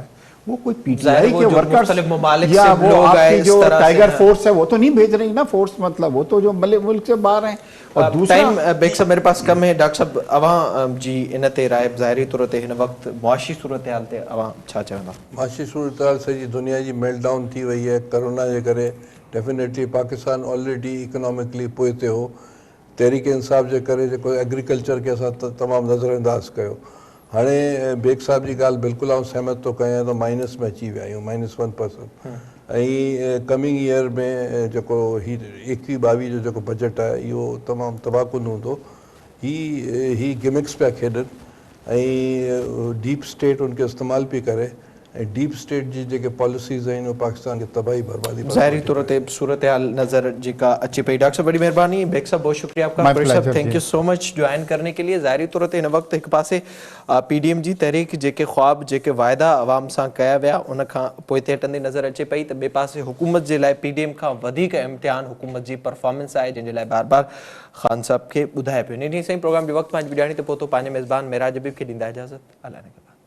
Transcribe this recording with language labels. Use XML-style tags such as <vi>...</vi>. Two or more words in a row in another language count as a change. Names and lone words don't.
<ur>وہ کوئی پی ٹی آئی کے ورکرز یا وہ آپ کی جو ٹائیگر فورس ہے وہ تو نہیں بھیج رہی نا فورس, مطلب وہ تو جو ملک سے باہر ہیں. اور ٹائم بیک صاحب میرے پاس کم ہے.</ur> <sd>ڈاکٹر صاحب اواں جی انتے رائے ظاہری طور تے ہن وقت معاشی صورتحال تے اواں چھا چاہندا؟ معاشی صورتحال سے جی دنیا جی میلٹ ڈاؤن تھی وئی ہے کرونا جے کرے.</sd> <en>definitely Pakistan already economically</en> <sd>पोइते हो. तहरीक इंसाफ जे करे जेको एग्रीकल्चर खे असां तमामु नज़रअंदाज़ कयो. हाणे बेग साहब जी ॻाल्हि बिल्कुलु आउं सहमत थो कयां त माइनस में अची विया आहियूं, -1%. ऐं</sd> <en>coming year</en> <sd>में जेको ही 21-22 जो जेको बजट आहे इहो तमामु तबाहकुन हूंदो. ही गिमिक्स पिया खेॾनि ऐं</sd> <en>deep state</en> <sd>उनखे इस्तेमालु पई करे ऐं</sd> <en>deep state</en> <sd>जी जेके पॉलिसीज़ आहिनि उहे पाकिस्तान खे तबाही बर्बादी. ظاہری طور تے صورتحال نظر جی کا اچھی پئی.</sd> <ur>ڈاکٹر صاحب بڑی مہربانی. بیگ صاحب بہت شکریہ آپ کا. صاحب</ur> <en>thank you so much</en> <ur>جوائن کرنے کے لیے.</ur> <sd>ظاہری طور تے ہن وقت ایک پاسے پی ڈی ایم جی تحریک जेके ख्वाब जेके वाइदा عوام सां कया विया उन खां पोइते हटंदी नज़र अचे पई, त ॿिए पासे हुकूमत जे लाइ पी डी एम खां वधीक इम्तिहान हुकूमत जी परफॉर्मेंस आहे, जंहिंजे लाइ बार बार ख़ान साहब खे ॿुधाए पियो. इन साईं प्रोग्राम जो वक़्तु पंहिंजी ॿियाणी ते पहुतो. पंहिंजे मेज़बान मेराज हबीब खे ॾींदा इजाज़त.</sd> <ur>अलाह ने</ur>